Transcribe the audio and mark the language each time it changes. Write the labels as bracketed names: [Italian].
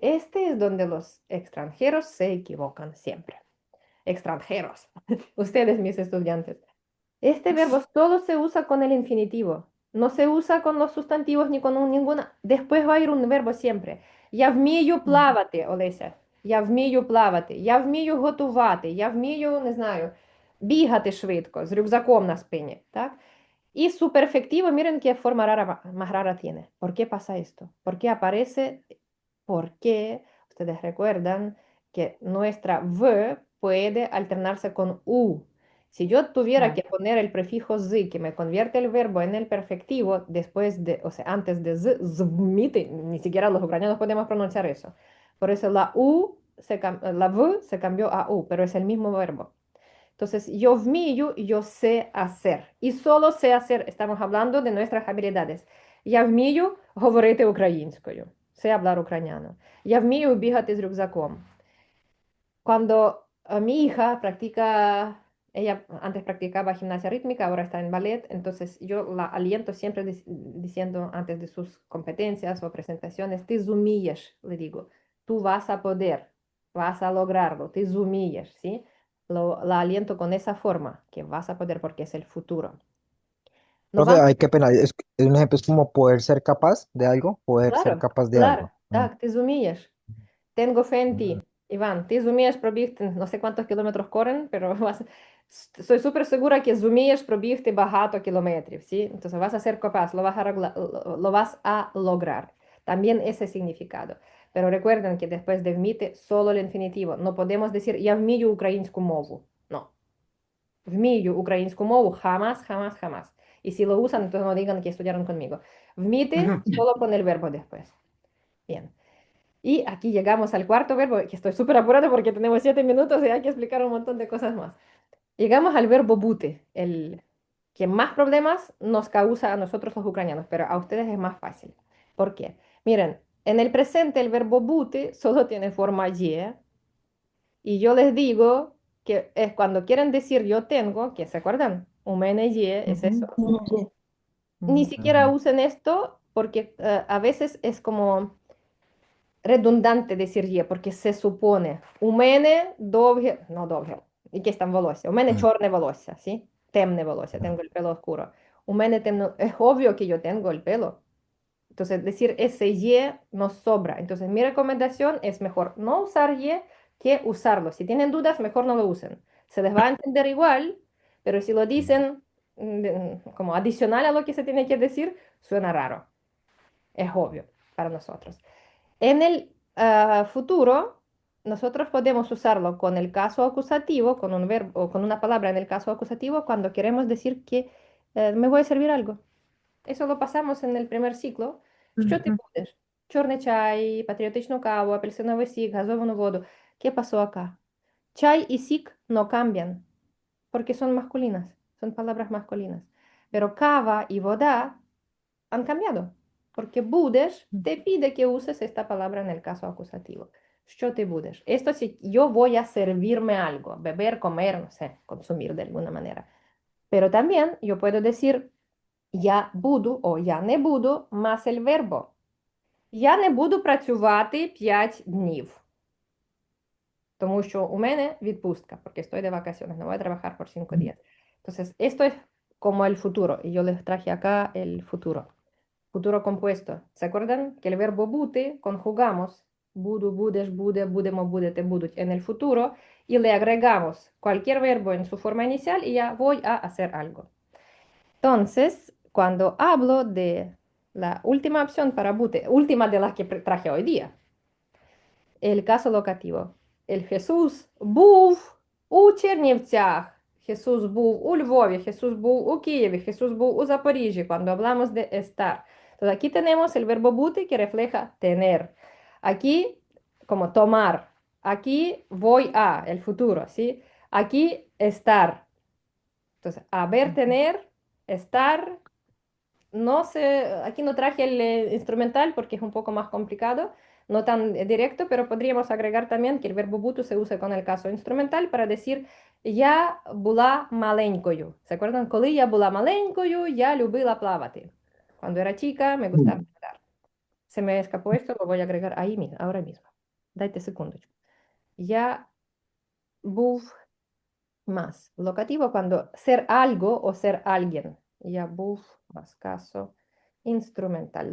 [Spanish] Este es donde los extranjeros se equivocan siempre. Extranjeros. Ustedes, mis estudiantes. Este verbo solo se usa con el infinitivo. No se usa con los sustantivos ni con ninguna. Después va a ir un verbo siempre. [Ukrainian] Я вмію плавати, Олеся. Я вмію плавати. Я вмію готувати. Я вмію, не знаю, бігати швидко з рюкзаком на спині. Так? [Spanish] Y su perfectivo, miren qué forma rara, más rara tiene. ¿Por qué pasa esto? ¿Por qué aparece? Porque ustedes recuerdan que nuestra v puede alternarse con u. Si yo tuviera que poner el prefijo z que me convierte el verbo en el perfectivo después de, o sea, antes de z, zmite, ni siquiera los ucranianos podemos pronunciar eso. Por eso la la v se cambió a u, pero es el mismo verbo. Entonces, yo вмію, yo sé hacer. Y solo sé hacer, estamos hablando de nuestras habilidades. [Ukrainian] Я вмію говорити українською. [Spanish] Sé hablar ucraniano. [Ukrainian] Я вмію бігати з рюкзаком. [Spanish] Cuando mi hija practica, ella antes practicaba gimnasia rítmica, ahora está en ballet, entonces yo la aliento siempre diciendo antes de sus competencias o presentaciones, [Ukrainian] ты зумієш, [Spanish] le digo, tú vas a poder, vas a lograrlo, ты зумієш, ¿sí? La aliento con esa forma, que vas a poder porque es el futuro. Nos Profe, vamos, hay que pena, es un ejemplo, es como poder ser capaz de algo, poder ser claro, capaz de claro, algo. [Ukrainian] так, ти зумієш. [Spanish] Tengo fe en ti. Iván, [Ukrainian] ты зумієш пробігти, [Spanish] no sé cuántos kilómetros corren, pero estoy súper segura que [Ukrainian] зумієш пробігти багато кілометрів, [Spanish] ¿sí? Entonces vas a ser capaz, lo vas a lograr. También ese significado. Pero recuerden que después de вміти solo el infinitivo. No podemos decir [Ukrainian] я вмію українську мову. [Spanish] No. [Ukrainian] Вмію українську мову [Spanish] jamás, jamás, jamás. Y si lo usan, entonces no digan que estudiaron conmigo. Вміти solo con el verbo después. Bien. Y aquí llegamos al cuarto verbo, que estoy súper apurada porque tenemos 7 minutos y hay que explicar un montón de cosas más. Llegamos al verbo bute, que más problemas nos causa a nosotros los ucranianos, pero a ustedes es más fácil. ¿Por qué? Miren, en el presente el verbo bути solo tiene forma y yo les digo que es cuando quieren decir yo tengo, que se acuerdan, umene ye es eso. Ni siquiera usen esto porque a veces es como redundante decir ye, porque se supone. [Ukrainian] Umene довге, no довге, якесь там волосся. У мене чорне волосся, ¿sí? Темне волосся, [Spanish] tengo el pelo oscuro. [Ukrainian] У мене темно, [Spanish] es obvio que yo tengo el pelo. Entonces, decir ese ye nos sobra. Entonces, mi recomendación es mejor no usar ye que usarlo. Si tienen dudas, mejor no lo usen. Se les va a entender igual, pero si lo dicen como adicional a lo que se tiene que decir, suena raro. Es obvio para nosotros. En el futuro, nosotros podemos usarlo con el caso acusativo, con un verbo o con una palabra en el caso acusativo, cuando queremos decir que me voy a servir algo. Eso lo pasamos en el primer ciclo. [Ukrainian] Що ти будеш? Чорний чай, патріотичну каву, апельсиновий сік, газовану воду. [Spanish] ¿Qué pasó acá? Chai y sik no cambian, porque son masculinas, son palabras masculinas. Pero kava y voda han cambiado, porque будеш te pide que uses esta palabra en el caso acusativo. [Ukrainian] Що ти будеш? [Spanish] Esto sí, yo voy a servirme algo, beber, comer, no sé, consumir de alguna manera. Pero también yo puedo decir [Ukrainian] я буду [Spanish] o [Ukrainian] я не буду [Spanish] más el verbo. [Ukrainian] Я не буду працювати 5 днів. Тому що у мене відпустка, [Spanish] porque estoy de vacaciones, no voy a trabajar por 5 días. Entonces, esto es como el futuro, y yo les traje acá el futuro. Futuro compuesto. ¿Se acuerdan que el verbo бути conjugamos [Ukrainian] буду, будеш, буде, будемо, будете, будуть [Spanish] en el futuro y le agregamos cualquier verbo en su forma inicial y ya voy a hacer algo? Entonces, cuando hablo de la última opción para bute, última de las que traje hoy día, el caso locativo. [Ukrainian] El Jesús був у Чернівцях, Jesús був у Львові, Jesús був у Києві, Jesús був у Запоріжжі, [Spanish] cuando hablamos de estar. Entonces, aquí tenemos el verbo bute que refleja tener. Aquí, como tomar. Aquí voy a, el futuro, ¿sí? Aquí estar. Entonces, haber, tener, estar. No sé, aquí no traje el instrumental porque es un poco más complicado, no tan directo, pero podríamos agregar también que el verbo бути se usa con el caso instrumental para decir [Ukrainian] я була маленькою. [Spanish] ¿Se acuerdan? [Ukrainian] Коли я була маленькою, я любила плавати. [Spanish] Cuando era chica, me gustaba nadar. Se me escapó esto, lo voy a agregar ahí mismo, ahora mismo. [Ukrainian] Dайте секундочку. Я був [Spanish] más. Locativo cuando ser algo o ser alguien. [Ukrainian] Я був [Spanish] más caso instrumental.